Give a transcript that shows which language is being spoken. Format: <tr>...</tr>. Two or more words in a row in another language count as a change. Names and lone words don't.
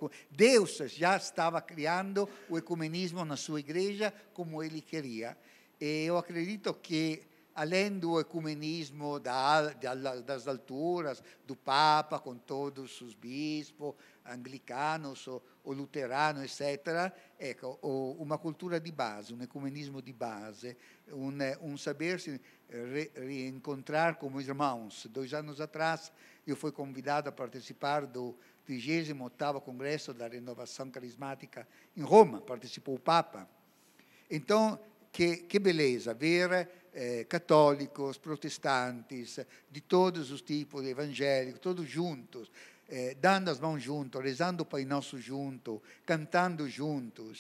<pt>Deus já estava criando o ecumenismo na sua igreja como ele queria. E eu acredito que, além do ecumenismo das alturas, do Papa, com todos os bispos, anglicanos ou luteranos, etc.,</pt> <it>ecco,</it> <pt>uma cultura</pt> <it>di base, un ecumenismo di base,</it> <pt>un sabersi reencontrar como irmãos. 2 anos atrás, eu fui convidado a participar do 38º Congresso da Renovação Carismática em Roma, participou o Papa. Então, que beleza ver católicos, protestantes, de todos os tipos, evangélicos, todos juntos, dando as mãos juntos, rezando o Pai Nosso junto, cantando juntos.</pt>